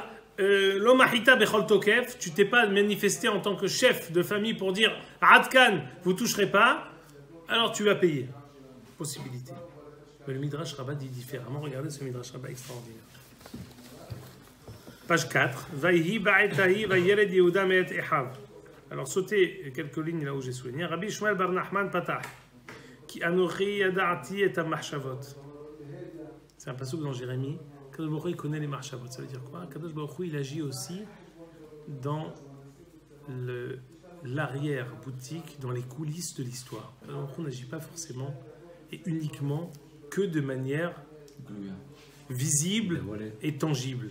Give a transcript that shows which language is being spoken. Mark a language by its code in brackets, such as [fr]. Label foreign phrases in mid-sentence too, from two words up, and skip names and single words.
[he] ולא מחית בכל תוקף, [fr] tu t'es pas manifesté en tant que chef de famille pour dire Adkan, vous toucherez pas, alors tu vas payer. Possibilité. Mais le Midrash Rabbah dit différemment. Regardez ce Midrash Rabbah extraordinaire. Page 4. [he] ויהי בעת ההיא וירד יהודה מאת אחיו. [fr] Alors sautez quelques lignes là où j'ai souligné. [he] רבי שמואל בר נחמן פתח. כי אנכי ידעתי את המחשבות. [fr] C'est un passouk dans Jérémie. Kadosh Baruch Hu, il connaît les marchavot. Ça veut dire quoi? Kadosh Baruch Hu, il agit aussi dans l'arrière-boutique, dans les coulisses de l'histoire. Kadosh Baruch Hu n'agit pas forcément et uniquement que de manière visible et tangible.